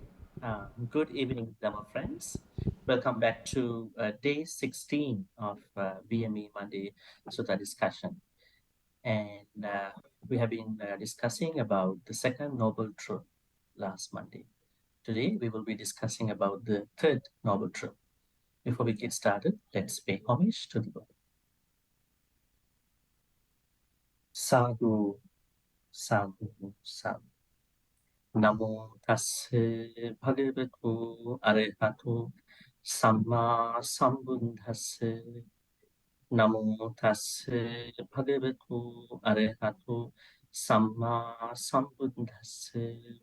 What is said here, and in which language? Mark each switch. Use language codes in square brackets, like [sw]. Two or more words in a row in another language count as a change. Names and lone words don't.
[en] Good evening, Dhamma friends. Welcome back to day 16 of BMV Monday Sutta discussion. And we have been discussing about the second noble truth last Monday. Today, we will be discussing about the third noble truth. Before we get started, let's pay homage to the Lord. [pi] Sadhu, sadhu, sadhu. Namo tassa bhagavatu arahatu samma sambuddhassa. Namo tassa bhagavatu arahatu samma sambuddhassa.